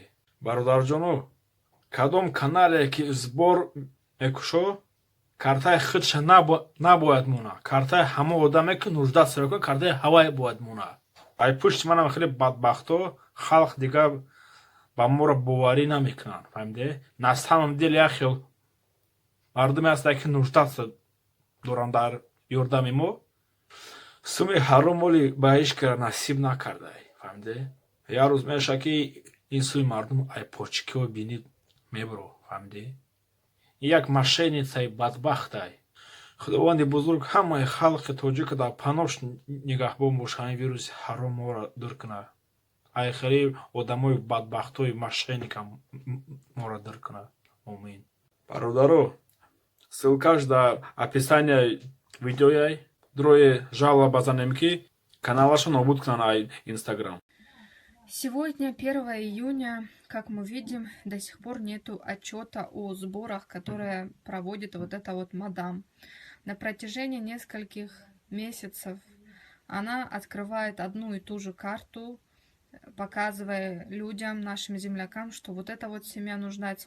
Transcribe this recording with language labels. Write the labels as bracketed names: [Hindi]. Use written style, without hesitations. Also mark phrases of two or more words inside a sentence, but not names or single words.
[Tajik] Бародарҷоно, кадом канале ки збор мекушо, картаи худша набояд мона. Картаи ҳама одаме ки нуждат мекунад, картаи ҳавае бояд мона. Ай пушти манам хеле бадбахто халқ дигар ба моро боварӣ намекунанд. Фаҳмиде? [Russian] На самом деле [Tajik] яхел мардуме ҳастанд ки нуждат доранд дар ёрдами мо. Суми ҳаром моли ба ҳеҷ кара насиб накардай. Фаҳмиде? Я рӯз меша ки ин суми мардум ай почикиҳо бинид мебро. Фаҳмиде? Як мошенницаи бадбахтай. Худованди бузург ҳамаи халқи тоҷик дар панош нигаҳбон бошад, ҳамин вируси ҳаром моро дур кунад. Ай хеле одамои бадбахтои мошенника моро дур кунад. Омин. Бародаро, ссилкаш дар описанияи видеояй дрое жалоба базанем ки каналашо нобуд кунанд ай Инстаграм. [Russian] Сегодня 1 июня, как мы видим, до сих пор нету отчета о сборах, которые проводит вот эта вот мадам. На протяжении нескольких месяцев она открывает одну и ту же карту, показывая людям, нашим землякам, что вот эта вот семья нуждается.